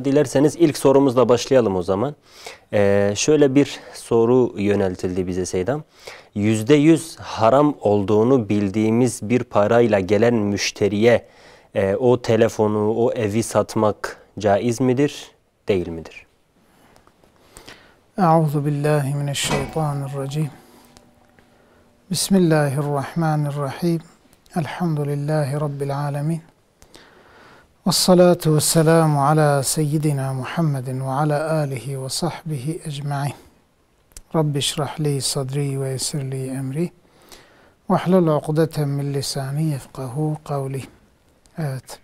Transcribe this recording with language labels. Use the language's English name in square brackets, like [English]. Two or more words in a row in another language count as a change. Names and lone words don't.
[Turkish] Dilerseniz ilk sorumuzla başlayalım o zaman. Şöyle bir soru yöneltildi bize Seydam. %100 haram olduğunu bildiğimiz bir parayla gelen müşteriye o telefonu, o evi satmak caiz midir, değil midir? [Arabic] أعوذ بالله من الشيطان الرجيم. بسم الله الرحمن الرحيم. الحمد لله رب العالمين. والصلاة والسلام على سيدنا محمد وعلى آله وصحبه أجمعين. رب اشرح لي صدري ويسر لي أمري واحلل عقدة من لساني يفقهوا قولي. [Turkish] Evet.